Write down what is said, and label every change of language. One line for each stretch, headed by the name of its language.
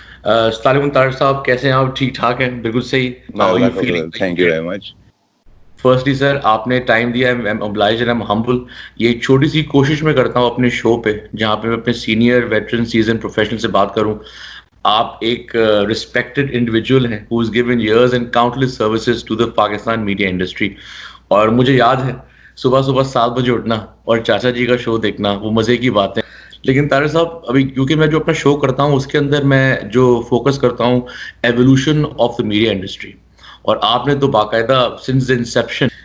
Urdu: السلام علیکم طارق صاحب, کیسے ہیں آپ؟ ٹھیک ٹھاک ہیں؟ بالکل صحیح.
English: How are you feeling? Thank you very much.
Urdu: Firstly سر, آپ نے ٹائم دیا,
English: I am obliged and I'm humble.
Urdu: یہ ایک چھوٹی سی کوشش میں کرتا ہوں اپنے شو پہ, جہاں پہ میں اپنے سینئر ویٹرن سیزن پروفیشنل سے بات کروں. آپ ایک رسپیکٹڈ انڈیویجول ہیں
English: who has given years and countless services to the
Urdu: Pakistan media industry. اور مجھے یاد ہے صبح صبح 7 بجے اٹھنا اور چاچا جی کا شو دیکھنا, وہ مزے کی بات ہے. لیکن طارق صاحب, ابھی کیونکہ میں جو اپنا شو کرتا ہوں اس کے اندر میں جو فوکس کرتا ہوں
English: evolution of the media industry,
Urdu: اور آپ نے تو باقاعدہ سنس دا انسیپشن.